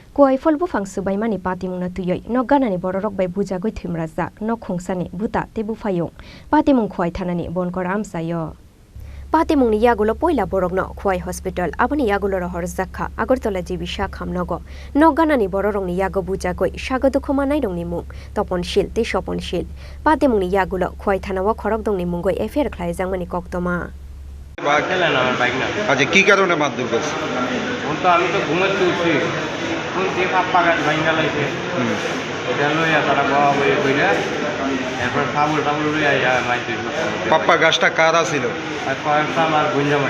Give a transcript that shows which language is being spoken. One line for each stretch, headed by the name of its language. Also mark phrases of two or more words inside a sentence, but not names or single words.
Kok Borok: Kuai fol bu fang subai mani pati mung na tuyoi no ganani bororok bai buja goi thimra jak no khungsani buta tebu phayung pati mung khwai thanani bon kor am sayo pati mung ni yagulo poila borok no khwai hospital aboni yagulo ro hor jakha agartala jibi shakham nogo no ganani bororok ni yago buja goi sagadu khoma nai dong ni mung toponshil te soponshil pati mung ni yagulo khwai thanawa khorok dong ni mung goi affair khlai jangmani koktoma
Bangla: আচ্ছা কি কারণে মারধর করছে? আমি তো ঘুমাচ্ছি উঠছি শুনছি পাপ্পা গাছ ভাঙ্গা লাগছে এটা লইয়া তারা বাবা বই বইরা এরপর সাবুল টাবুল লইয়া মাইতে পাপ্পা গাছটা কারা ছিল? আর কয়েকটা আমার গুঞ্জা মাই।